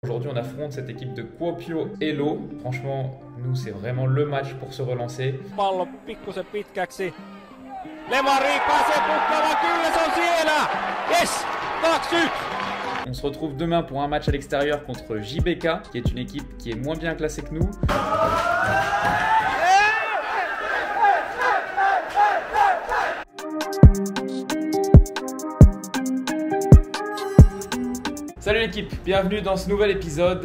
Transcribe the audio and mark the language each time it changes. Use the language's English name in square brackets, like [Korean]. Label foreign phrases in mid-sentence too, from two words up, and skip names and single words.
[French] Aujourd'hui, on affronte cette équipe de Kuopio Elo. Franchement, nous, c'est vraiment le match pour se relancer. [Finnish] Pallo pikkusen pitkäksi. Lemari pääsee pukkaamaan, kyllä se on siellä! Yes! 2-1! [French] On se retrouve demain pour un match à l'extérieur contre JBK, qui est une équipe qui est moins bien classée que nous. Salut l'équipe, bienvenue dans ce nouvel épisode.